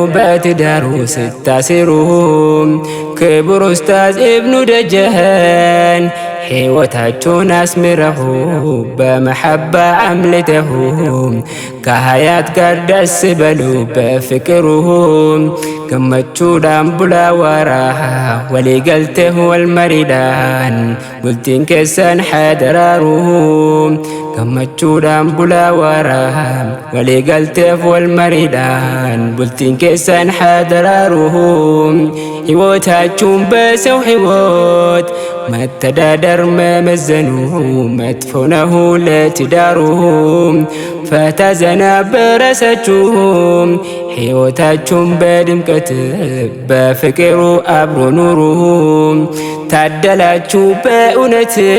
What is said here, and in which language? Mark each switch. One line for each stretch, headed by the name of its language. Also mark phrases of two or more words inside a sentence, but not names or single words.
Amharic: በትዳሩ ስታሲሩ። ክቡር ኡስታዝ ኢብኑ ደጀን ሕይወታችሁን አስምረሁ በመሐባ አምልተሁ ከሀያት ጋር ደስ በሉ በፍቅሩ።
Oromo: ገመቹudhaan bulaa waaraa walii galtee walmariidhaan bultiin keessan hadaraaru. gammachuudhaan bulaa waaraa walii galteef walmariidhaan bultiin keessan hadaraaru.
Amharic: ሕይወታችሁን በሰው ሕይወት መተዳደር መመዘኑ መጥፎ ነው ለትዳሩ። ፈታ ዘና በራሳችሁ ሕይወታችሁን በድምቀት በፍቅሩ አብሮ ኑሩ። ታደላችሁ በእውነት